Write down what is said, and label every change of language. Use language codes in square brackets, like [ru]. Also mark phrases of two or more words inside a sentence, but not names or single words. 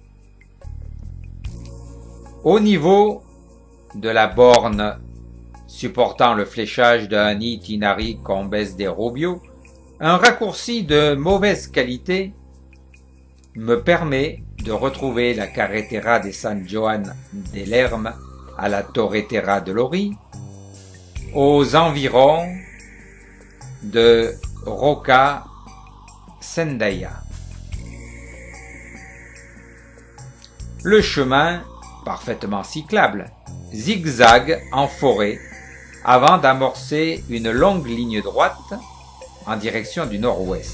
[fr] Au niveau de la borne supportant le fléchage d'un itinéraire Comes de Rubio, un raccourci de mauvaise qualité me permet de retrouver la carretera de San Joan de Lerma à la Torretera de Lori, aux environs de Roca Sendaya. Le chemin, parfaitement cyclable, zigzague en forêt avant d'amorcer une longue ligne droite en direction du nord-ouest.